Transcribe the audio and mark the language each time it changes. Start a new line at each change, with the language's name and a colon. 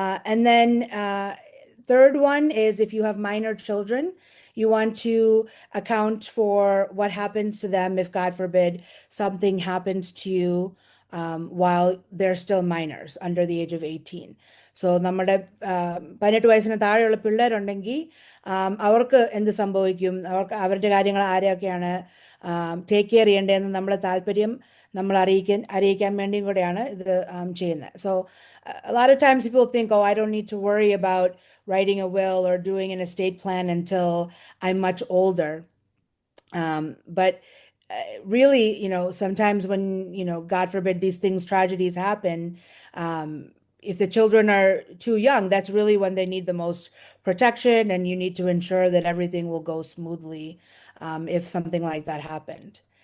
English: And then third one is if you have minor children, you want to account for what happens to them if, God forbid, something happens to you while they're still minors under the age of 18.
Malayalam: So നമ്മുടെ 18 വയസ്സിന് താഴെയുള്ള പിള്ളേരുണ്ടെങ്കിൽ അവർക്ക് എന്ത് സംഭവിക്കും, അവരുടെ കാര്യങ്ങൾ ആരെയൊക്കെയാണ് take care ചെയ്യേണ്ടതെന്ന് നമ്മളെ താല്പര്യം നമ്മൾ അറിയിക്കാൻ വേണ്ടിയും കൂടെയാണ് ഇത് ചെയ്യുന്നത്.
English: So a lot of times people think, oh, I don't need to worry about writing a will or doing an estate plan until I'm much older. But really, sometimes when, God forbid, these things, tragedies happen, if the children are too young, that's really when they need the most protection, and you need to ensure that everything will go smoothly if something like that happened.